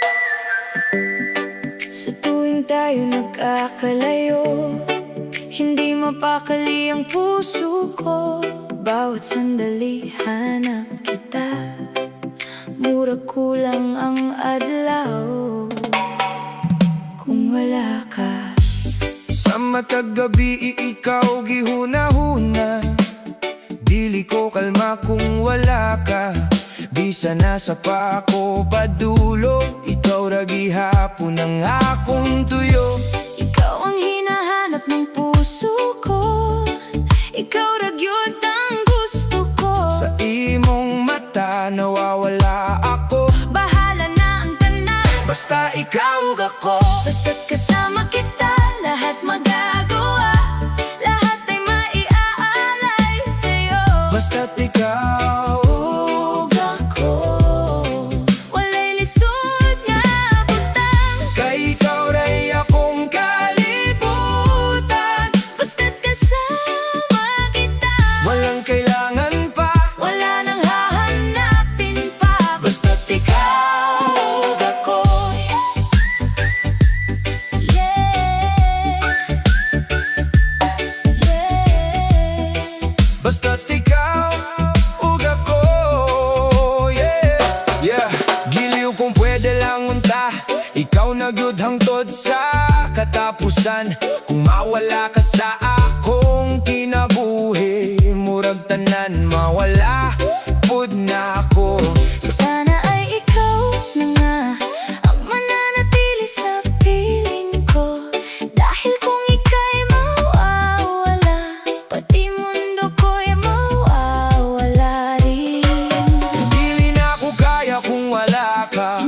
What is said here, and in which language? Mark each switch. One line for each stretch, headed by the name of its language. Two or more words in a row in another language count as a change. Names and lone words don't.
Filipino: Sa tuwing tayo nagkakalayo, hindi mapakali ang puso ko. Bawat sandali hanap kita,
Cebuano: murag kulang ang adlaw kung wala ka. Sa matag gabi ikaw gihuna-huna, dili ko kalma kung wala ka. Bisa nasa pa ako padulog, ikaw ra gihapon ang akong tuyo.
Filipino: Ikaw ang hinahanap ng puso ko,
Cebuano: ikaw ra gyud ang gusto ko. Sa imong mata
Filipino: nawawala ako,
Cebuano: Bahala na ang tanan, basta ikaw ug ako.
Filipino: basta't kasama kita, lahat magagawa, lahat ay maiaalay sa'yo.
Cebuano: Basta't ikaw ug ako, Walay lisod nga butang, kay ikaw ra'y akong kalibutan.
Filipino: basta't kasama kita, Walang kailangan pa, wala nang hahanapin pa.
Cebuano: basta't ikaw ug ako.
English: Yeah, yeah.
Cebuano: Basta't ikaw ug ako,
English: yeah. Yeah,
Cebuano: giliw kung pwede lang unta, ikaw na gyud hangtod sa katapusan. Kung mawala ka sa akong kinabuhi, murag tanan mawala pud na ako.
Filipino: Sana ay ikaw na nga ang mananatili sa piling ko, dahil kung ika'y mawawala, pati mundo ko'y mawawala rin.
Cebuano: Dili na ako kaya kung wala ka,